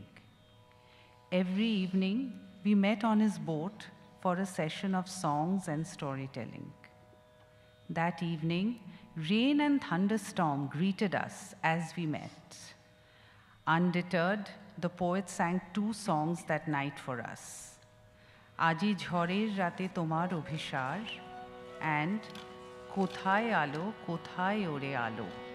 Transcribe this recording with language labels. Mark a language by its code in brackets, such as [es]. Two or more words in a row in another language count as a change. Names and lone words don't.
[en] Every evening, we met on his boat for a session of songs and storytelling. That evening, rain and thunderstorm greeted us as we met. Undeterred, the poet sang two songs that night for us, Aji Jhorer Rate Tomar Obhishar and Kothaye Alo, Kothaye Ore Alo.